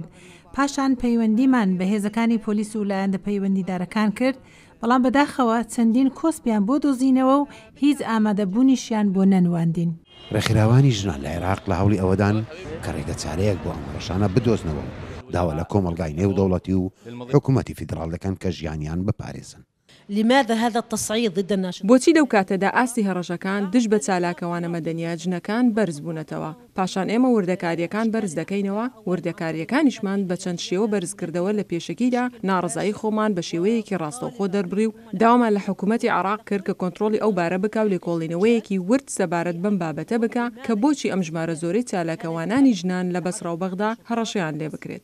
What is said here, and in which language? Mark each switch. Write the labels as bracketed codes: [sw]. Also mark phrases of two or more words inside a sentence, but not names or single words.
[ckb] پاشان پەیوەندیمان بە هێزەکانی پۆلیس و لایەندە پەیوەندیدارەکان کرد، بەڵام بەداخەوە چەندین کۆسپیان بۆ دۆزینەوە و هیچ ئامادەبوونیشیان بۆ نەنواندین. ڕێکخراوانی ژنان لە عێراق لە هەوڵی ئەوەدان کە ڕێگە چارەیەک بۆ ئەم هەڕەشانە بدۆزنەوە و داوا لە کۆمەلگای نێودەوڵەتی و حکوومەتی فیدراڵ دەکەن کە ژیانیان بپارێزن. [ar] لماذا هذا التصعيد ضد الناشط؟ [ckb] بۆچی لەو کاتەدا ئاستی هەڕەشەکان دش بە چالاکەوانە مەدەنیە جنەکان بەرز بوونەتەوە. پاشان ئێمە وردەکاریەکان بەرز دەکەینەوە، وردەکاریەکانیشمان بە چەند شێوە بەرزکردەوە لە پێشەکیدا ناڕزایی خۆمان بە شێوەیەکی ڕاستەوخۆ دەربڕی و داوامان لە حکوومەتی عێراق کرد کە کۆنتڕۆلی ئەو بارە بکا و لێکۆڵینەوەیەکی ورد سەبارەت بەم بابەتە بکە کە بۆچی ئەم ژمارە زۆرەی چالاکەوانانی ژنان لە بەسرا و بەغدا هەڕەشەیان لێ بکرێت.